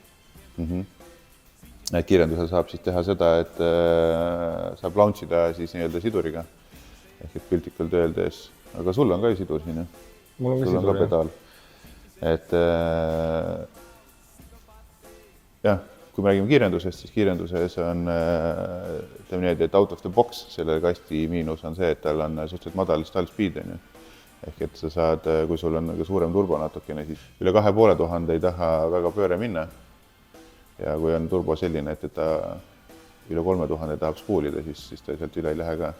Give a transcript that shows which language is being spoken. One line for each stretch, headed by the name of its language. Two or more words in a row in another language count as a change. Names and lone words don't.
Estonian: Kiirendusel saab siis teha seda, et saab launchida siis nii-öelda siduriga. Ehk et piltikalt öeldes, aga sul on ka sidur siin, jah? Mul on ka sidur, jah. Pedaal. Et jah, kui me räägime kiirendusest, siis kiirenduses on et
English: out of the box
Estonian: selle kasti miinus on see, et tal on suhteliselt madal
English: stall speed.
Estonian: Ehk et sa saad, kui sul on suurem turbo natukene, siis üle 2500 ei taha väga pööre minna. Ja kui on turbo selline, et ta üle 3000 tahab spoolida, siis ta sealt üle ei lähe ka.